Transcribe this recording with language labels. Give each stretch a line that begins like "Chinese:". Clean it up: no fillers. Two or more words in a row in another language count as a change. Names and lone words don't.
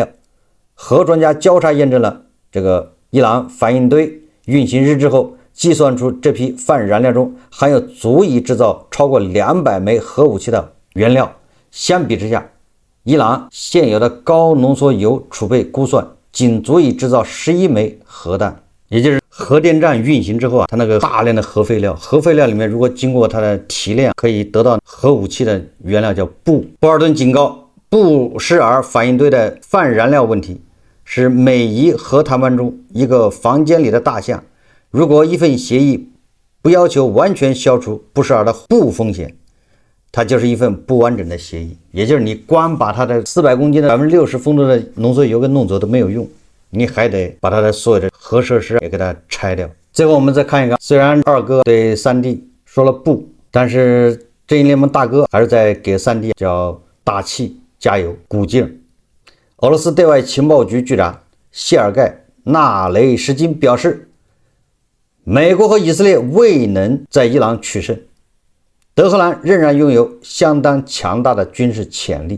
Chinese: 核专家交叉驗證了這個伊朗反應堆運行日志後，計算出這批泛燃料中含有足以制造超過200枚核武器的原料。相比之下，伊朗現有的高濃縮鈾儲備估算僅足以制造11枚核彈。也就是核電站運行之後它那個大量的核廢料裡面，如果經過它的提煉，可以得到核武器的原料叫鈽。波尔頓警告，布什尔反应堆的泛燃料問題是美伊核談判中一個房間裡的大象。如果一份協議不要求完全消除布什爾的鈽風險，它就是一份不完整的協議。也就是你光把它的400公斤的60%丰度的濃縮鈾給弄走都沒有用，你還得把它的所有的核設施也給它拆掉。最後我們再看一個，雖然二哥對三弟說了不，但是正義聯盟大哥還是在給三弟叫打氣加油鼓勁。俄羅斯对外情報局局長謝爾蓋·納雷什金表示，美國和以色列未能在伊朗取勝，德黑蘭仍然擁有相當強大的軍事潛力。